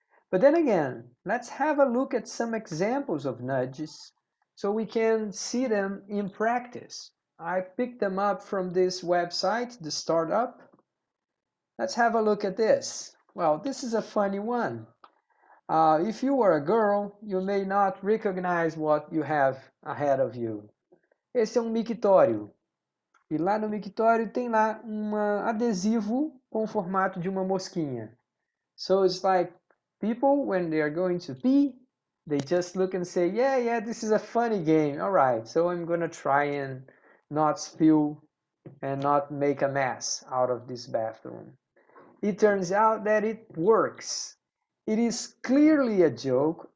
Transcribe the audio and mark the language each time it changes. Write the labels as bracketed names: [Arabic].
[English] But then again, let's have a look at some examples of nudges so we can see them in practice. I picked them up from this website, the startup. Let's have a look at this. Well, this is a funny one. If you are a girl, you may not recognize what you have ahead of you. [Portuguese] Esse é um mictório. E lá no mictório tem lá um adesivo com o formato de uma mosquinha. [English] So it's like people, when they are going to pee, they just look and say, yeah, this is a funny game. All right, so I'm going to try and not spill and not make a mess out of this bathroom. It turns out that it works. It is clearly a joke.